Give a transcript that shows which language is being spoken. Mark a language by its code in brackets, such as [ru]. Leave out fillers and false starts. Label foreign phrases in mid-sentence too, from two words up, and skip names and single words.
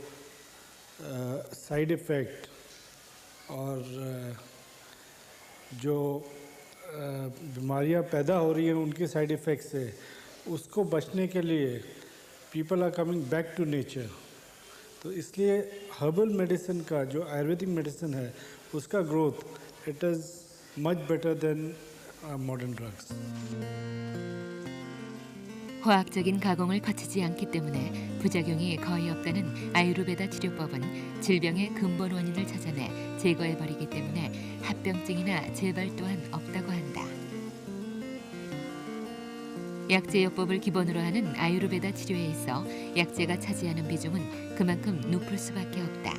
[en] side effect [hi] और जो बीमारियां पैदा हो रही हैं उनके [en] side effect [hi] से उसको बचने के लिए [en] people are coming back to nature. [hi] तो इसलिए [en] herbal medicine [hi] का जो आयुर्वेदिक मेडिसिन है उसका ग्रोथ [en] it is much better than modern drugs. [ko] 화학적인 가공을 거치지 않기 때문에 부작용이 거의 없다는 아유르베다 치료법은 질병의 근본 원인을 찾아내 제거해버리기 때문에 합병증이나 재발 또한 없다고 한다. 약제요법을 기본으로 하는 아유르베다 치료에 있어 약제가 차지하는 비중은 그만큼 높을 수밖에 없다.